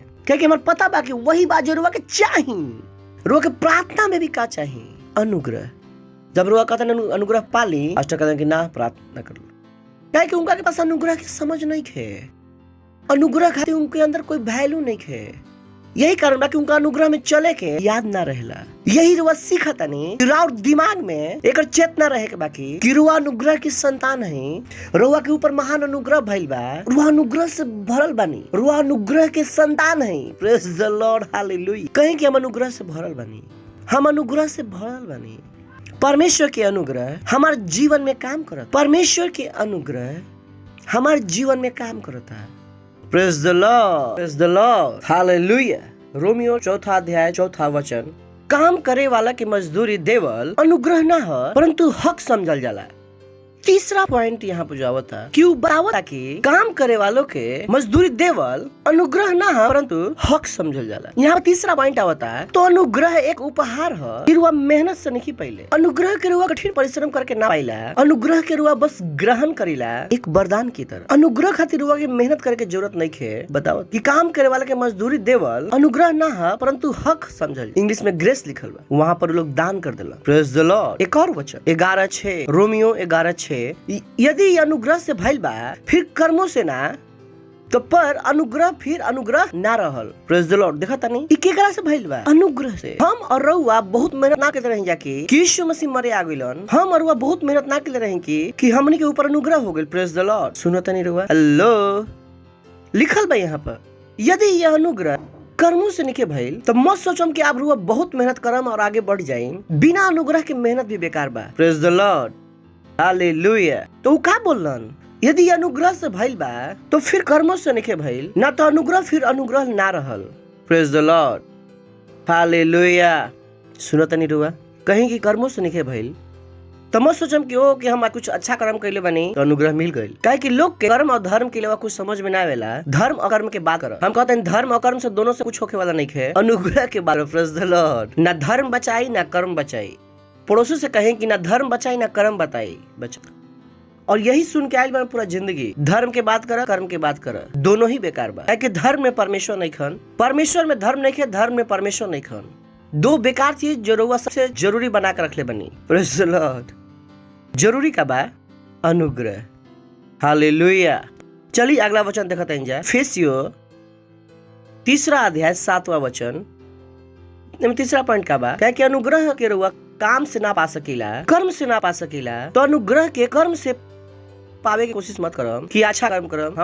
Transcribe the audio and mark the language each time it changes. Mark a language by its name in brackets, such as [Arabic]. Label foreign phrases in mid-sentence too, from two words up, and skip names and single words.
[Bhojpuri] क्योंकि हमारे पता बा कि वही बात जो रुआ के चाही, रुआ के प्रार्थना में भी का चाही, अनुग्रह। जब रुआ कहता अनुग्रह पाली, पास्टर कहता कि ना प्रार्थना कर लो, क्योंकि उनका के पास अनुग्रह की समझ नहीं है, अनुग्रह खातिर उनके अंदर कोई वैल्यू नहीं है। यही कारण बा कि उनका अनुग्रह में चले के याद ना रहेला। यही रुआ सीखा तनी रुआ दिमाग में एक चेतना रहे के बाकी कि रुआ अनुग्रह की संतान है, रुआ के ऊपर महान अनुग्रह भइल बा, रुआ अनुग्रह से भरल बानी, रुआ अनुग्रह के संतान है। [English] Praise the Lord, हालेलुया। [Bhojpuri] कहीं कि हम अनुग्रह से भरल बानी, हम अनुग्रह से भरल बानी। परमेश्वर के अनुग्रह हमारे जीवन में काम करता, परमेश्वर के अनुग्रह हमारे जीवन में काम करता। [English] Praise the Lord, Praise the Lord, हालेलुया। [Bhojpuri] रोमियो 4 अध्याय 4 वचन, काम करे वाला की मजदूरी देवल अनुग्रह ना हो परंतु हक समझल जाला। तीसरा पॉइंट यहाँ पे जो था कि बतावता कि काम करे वालों के मजदूरी देवल अनुग्रह ना है परंतु हक समझल जाला। यहाँ पे तीसरा पॉइंट आवता है तो अनुग्रह एक उपहार है, फिर वह मेहनत से नहीं पहले अनुग्रह के रुआ कठिन परिश्रम करके ना पाइला, अनुग्रह के रुआ बस ग्रहण करीला एक वरदान की तरह। अनुग्रह खातिर रुआ के मेहनत करे के जरूरत नहीं है। बताओ कि काम करे वाले के मजदूरी देवल अनुग्रह ना है परंतु हक समझल, इंग्लिश में ग्रेस लिखल बा, वहाँ पर लोग दान कर देला। [English] Praise the Lord. [Bhojpuri] एक और वचन 11:6, रोमियो 11:6, यदि अनुग्रह से भइल बा फिर कर्मों से ना तो पर अनुग्रह फिर अनुग्रह ना रहल। [English] Praise the Lord. [Bhojpuri] देखा तानी ई केकरा से भइल बा? अनुग्रह से। हम और रउआ बहुत मेहनत ना करते रही जाके कि यीशु मसीह मरे आ गइलन, हम और रउआ बहुत मेहनत ना करते रही कि हमनी के ऊपर अनुग्रह हो गइल। [English] Praise the Lord. [Bhojpuri] सुनो तानी रउआ, हेलो, लिखल बा यहाँ पर यदि यह अनुग्रह कर्मों से निके भइल तो मत सोचम कि आप रुआ बहुत मेहनत करम और आगे बढ़ जाइम, बिना अनुग्रह के मेहनत भी बेकार बा। [English] Praise the Lord, Hallelujah. [Bhojpuri] तो का बोलन? यदि अनुग्रह से भइल बा तो फिर कर्मों से निके भइल, ना तो अनुग्रह फिर अनुग्रह ना रहल। [English] Praise the Lord, Hallelujah. [Bhojpuri] सुनो तनी रुआ, कहीं की कर्मों से निके भइल तो मत सोचम कि हम कुछ अच्छा कर्म कइले बानी तो अनुग्रह मिल गइल। काहे कि लोग के कर्म और धर्म के लिए कुछ समझ में ना आवेला। धर्म और कर्म के बात कर, हम कहते हैं धर्म और कर्म से दोनों से कुछ होके वाला नहीं है, अनुग्रह के बारे में। [English] Praise the Lord. [Bhojpuri] ना धर्म बचाई ना कर्म बचाई। पड़ोसी से कहें कि ना धर्म बचाई ना कर्म बचा, और यही सुन के आयल बा पूरा जिंदगी। धर्म के बात कर, कर्म के बात कर, दोनों ही बेकार बा। कि धर्म में परमेश्वर नहीं खन, परमेश्वर में धर्म नहीं है, धर्म में परमेश्वर नहीं खन। दो बेकार चीज जो रउआ सबसे जरूरी बना कर रखले बनी। [English] Praise the Lord. [Bhojpuri] जरूरी का बा अनुग्रह, हालेलुया। चलिए अगला वचन देखते हैं जा, इफिसियों 3 अध्याय 7वां वचन। तीसरा पॉइंट का बा क्या कि अनुग्रह के रउआ काम से ना पा सकीला, कर्म से ना पा सकीला, तो अनुग्रह के कर्म से पावे की कोशिश मत करम कि अच्छा कर्म करम।